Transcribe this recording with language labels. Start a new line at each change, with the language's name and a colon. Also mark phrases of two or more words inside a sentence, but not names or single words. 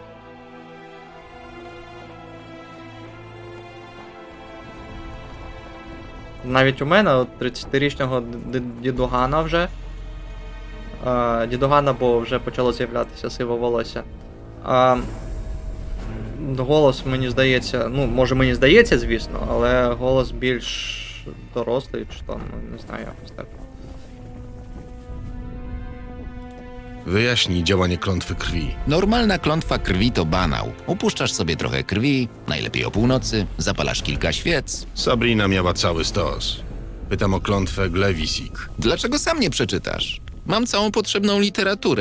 Ukrainian: Навіть у мене, от 30-річного дідугана вже. Дідугана, бо вже почало з'являтися сиве волосся. Голос, мені здається, ну, може мені здається, звісно, але голос більш дорослий, чи там, не знаю, якось так.
Polish: Wyjaśnij działanie klątwy krwi. Normalna klątwa krwi to banał. Upuszczasz sobie trochę krwi, najlepiej o północy, zapalasz kilka świec. Sabrina miała cały stos. Pytam o klątwę Glewisik. Dlaczego sam nie przeczytasz? Mam całą potrzebną literaturę.